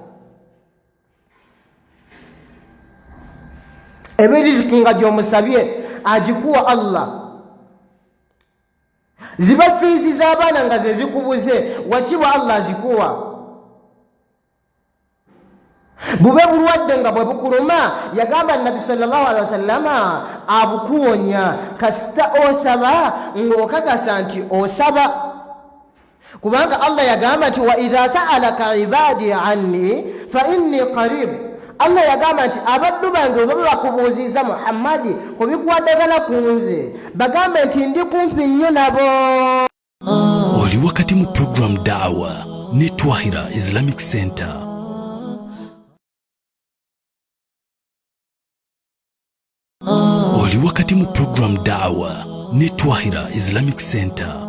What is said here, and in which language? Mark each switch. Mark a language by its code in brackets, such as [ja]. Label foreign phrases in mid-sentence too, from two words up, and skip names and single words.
[lg] Ebiriziki nga gy'omusabye agikuwa Allah. Ziba fiizi z'abaana nga ze zikubuze wasiibwa Allah azikuwa. Bube bulwadde nga bwe bukuluma yagamba Nabi [ar] صلى الله عليه وسلم [lg] abukuwonya kasita osaba ng'okakasa nti osaba kubanga Allah yagamba nti [ar] وإذا سألك عبادي عني فإني قريب. [lg] Allah yagamba nti abaddu bange bwe bakubuuziza Muhammadi ku bikwatagana ku nze bagambe nti ndi kumpi nnyo nabo. Oli wakati mu program Da'wa ne Twahira Islamic Center. Oli wakati mu program Da'wa ne Twahira Islamic Center.